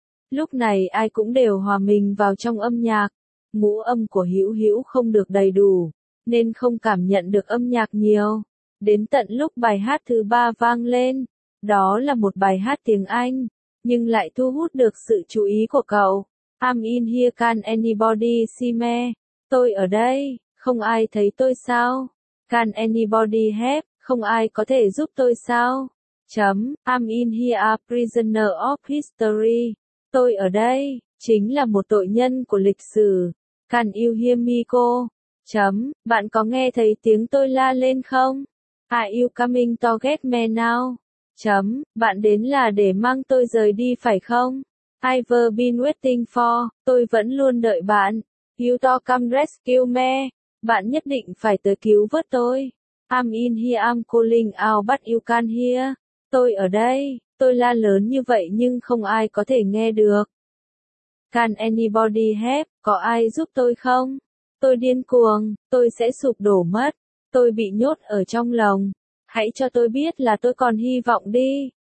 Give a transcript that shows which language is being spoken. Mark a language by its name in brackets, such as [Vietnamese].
[Vietnamese] Lúc này ai cũng đều hòa mình vào trong âm nhạc. Ngũ âm của Hữu Hữu không được đầy đủ, nên không cảm nhận được âm nhạc nhiều. Đến tận lúc bài hát thứ ba vang lên, đó là một bài hát tiếng Anh, nhưng lại thu hút được sự chú ý của cậu. [English] I'm in here, can anybody see me? [Vietnamese] Tôi ở đây, không ai thấy tôi sao? [English] Can anybody help? [Vietnamese] Không ai có thể giúp tôi sao? [English] Chấm, I'm in here, a prisoner of history. [Vietnamese] Tôi ở đây, chính là một tội nhân của lịch sử. [English] Can you hear me, [Vietnamese] cô? Chấm, bạn có nghe thấy tiếng tôi la lên không? [English] Are you coming to get me now? [Vietnamese] Chấm, bạn đến là để mang tôi rời đi phải không? [English] I've been waiting for, [Vietnamese] tôi vẫn luôn đợi bạn. [English] You to come rescue me, [Vietnamese] bạn nhất định phải tới cứu vớt tôi. [English] I'm in here, I'm calling out, but you can hear. [Vietnamese] Tôi ở đây, tôi la lớn như vậy nhưng không ai có thể nghe được. [English] Can anybody help, [Vietnamese] có ai giúp tôi không? Tôi điên cuồng, tôi sẽ sụp đổ mất. Tôi bị nhốt ở trong lòng. Hãy cho tôi biết là tôi còn hy vọng đi.